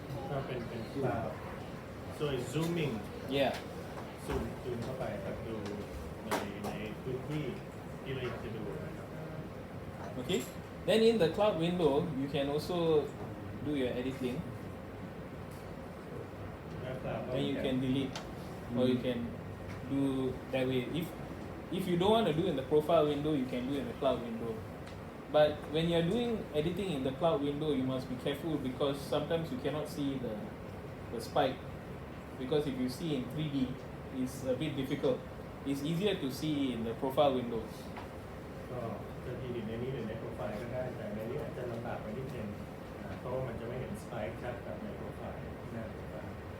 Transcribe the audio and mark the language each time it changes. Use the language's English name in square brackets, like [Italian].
[Thai] ก็เป็นคลาวด์ [English] so it's zooming Yeah. [Thai] ซูมเข้าไปครับดูในพื้นที่ที่เราอยากจะดูนะครับ [English] Okay. Then in the cloud window, you can also do your editing. [Thai] แล้วคลาวด์ก็ [English] Then you can delete, or you can do that way. If you don't want to do in the profile window, you can do in the cloud window. But when you're doing editing in the cloud window, you must be careful because sometimes you cannot see the spike. Because if you see in 3D, it's a bit difficult. It's easier to see in the profile window. [Thai] ก็จะทีในนี้หรือในโปรไฟล์ก็ได้แต่ในนี้อาจจะลำบากไปนิดนึงเพราะว่ามันจะไม่เห็นสไปค์ชัดแบบในโปรไฟล์หน้าโปรไฟล์